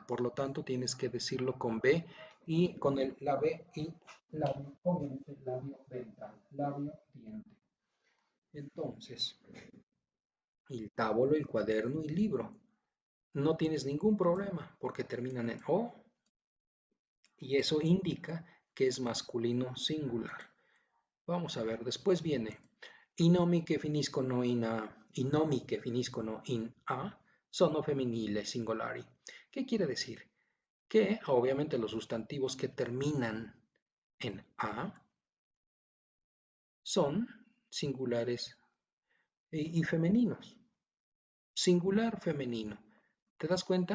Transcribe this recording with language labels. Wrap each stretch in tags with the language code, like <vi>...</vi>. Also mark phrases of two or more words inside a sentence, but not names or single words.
<es>Por lo tanto, tienes que decirlo con B y con la B y labio, obviamente labio dental, labio diente. Entonces, el tabolo, el cuaderno y libro. No tienes ningún problema porque terminan en O y eso indica que es masculino singular. Vamos a ver, después viene</es> <it>i nomi che finiscono i nomi che finiscono in a sono femminili singolari.</it> <es>¿Qué quiere decir? Que obviamente los sustantivos que terminan en a son singulares y femeninos. Singular femenino. ¿Te das cuenta?</es>